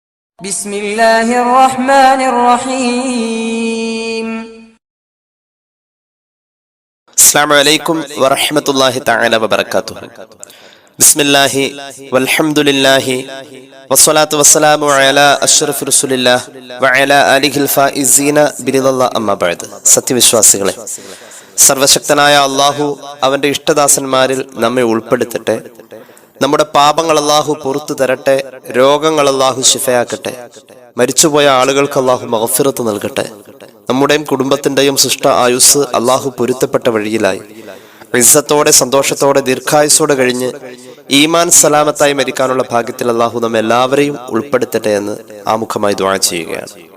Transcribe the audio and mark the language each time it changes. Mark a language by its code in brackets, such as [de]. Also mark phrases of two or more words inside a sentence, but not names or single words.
[ar] بسم الله الرحمن الرحيم. السلام عليكم ورحمة الله تعالى وبركاته. بسم الله والحمد لله والصلاة والسلام على أشرف رسول الله وعلى آله الفائزين برضا الله أما بعد. [ml] സത്യവിശ്വാസികളെ, സർവശക്തനായ അള്ളാഹു അവന്റെ ഇഷ്ടദാസന്മാരിൽ നമ്മെ ഉൾപ്പെടുത്തട്ടെ. നമ്മുടെ പാപങ്ങൾ അള്ളാഹു പുറത്തു തരട്ടെ. രോഗങ്ങൾ അള്ളാഹു ശിഫയാക്കട്ടെ. മരിച്ചുപോയ ആളുകൾക്ക് അള്ളാഹു മഗ്ഫിറത്ത് നൽകട്ടെ. നമ്മുടെയും കുടുംബത്തിന്റെയും സൃഷ്ട ആയുസ് അള്ളാഹു പൊരുത്തപ്പെട്ട വഴിയിലായി ഇസ്സത്തോടെ സന്തോഷത്തോടെ ദീർഘായുസോടെ കഴിഞ്ഞ് ഈമാൻ സലാമത്തായി മരിക്കാനുള്ള ഭാഗ്യത്തിൽ അള്ളാഹു നമ്മെ എല്ലാവരെയും ഉൾപ്പെടുത്തട്ടെ എന്ന് ആമുഖമായി ദുആ ചെയ്യുകയാണ്.